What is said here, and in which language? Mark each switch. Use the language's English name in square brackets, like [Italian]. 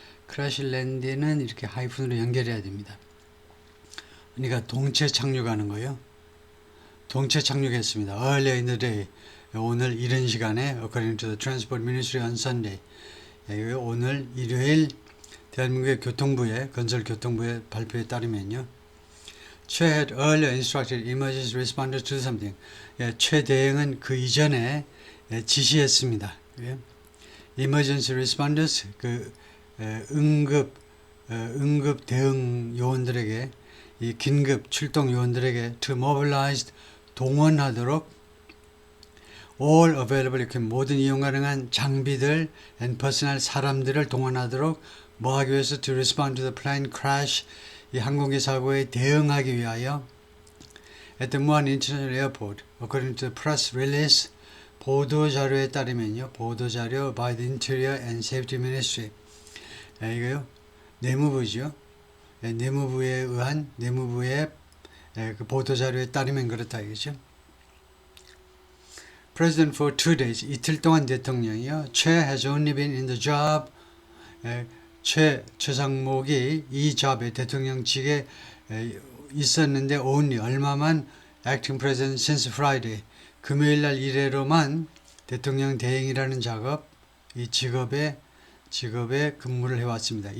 [English] crash land [Korean] 는 이렇게 하이픈으로 연결해야 됩니다. 그러니까 동체 착륙하는 거예요. 동체 착륙했습니다. [English] Earlier in the day. [Korean] 오늘 이른 시간에 [English] according to the Transport Ministry on Sunday. [Korean] 오늘 일요일 대한민국의 건설교통부의 발표에 따르면요. [English] 최 had earlier instructed emergency responders to do something. [Korean] 최 대행은 그 이전에 지시했습니다. [English] emergency responders [Korean] 응급 대응 요원들에게 이 긴급 출동 요원들에게 [English] to mobilize [Korean] 동원하도록 [English] all available [Korean] 이렇게 모든 이용 가능한 장비들 [English] and personnel [Korean] 사람들을 동원하도록 뭐 하기 위해서 [English] to respond to the plane crash [Korean] 이 항공기 사고에 대응하기 위하여 [English] at the Muan International Airport according to the press release [Korean] 보도 자료에 따르면요. 보도 자료 [English] by the Interior and Safety Ministry [Korean] 이거요. 내무부죠. 내무부에 의한 내무부의 그 보도 자료에 따르면 그렇다 이거죠. [English] President for 2 days [Korean] 이틀 동안 대통령이요. 최 [English] has only been in the job [Korean] 최상목이 이 job에 대통령직에 있었는데 [English] only [Korean] 얼마만 [English] acting president since Friday [Korean] 금요일 날 이래로만 대통령 대행이라는 이 직업에 근무를 해왔습니다.